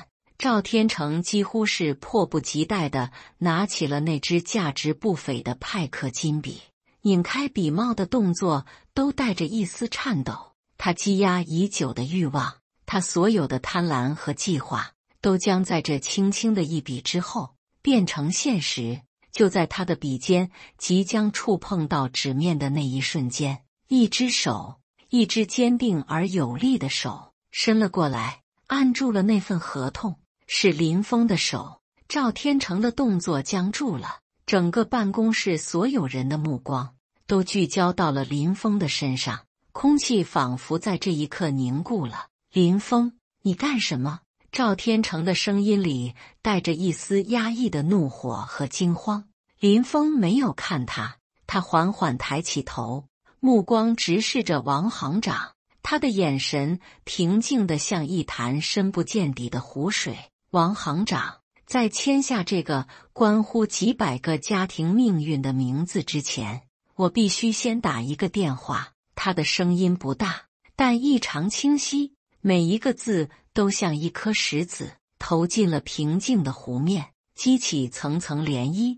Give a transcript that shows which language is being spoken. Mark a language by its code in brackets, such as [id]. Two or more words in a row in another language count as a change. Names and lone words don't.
[zh] 趙天成幾乎是迫不及待地拿起了那支價值不菲的派克金筆，擰開筆帽的動作都帶着一絲顫抖。他積壓已久的慾望，他所有的貪婪和計劃，都將在這輕輕的一筆之後變成現實。就在他的筆尖即將觸碰到紙面的那一瞬間，一只手，一只堅定而有力的手伸了過來，按住了那份合同。是林峰的手。趙天成的動作僵住了，整個辦公室所有人的目光都聚焦到了林峰的身上，空氣仿佛在這一刻凝固了。林峰，你幹什麼？趙天成的聲音裡帶着一絲壓抑的怒火和驚慌。林峰沒有看他，他緩緩抬起頭，目光直視着王行長，他的眼神平靜得像一潭深不見底的湖水。王行長，在簽下這個關乎幾百個家庭命運的名字之前，我必須先打一個電話。他的聲音不大，但異常清晰，每一個字都像一顆石子投進了平靜的湖面，激起層層漣漪。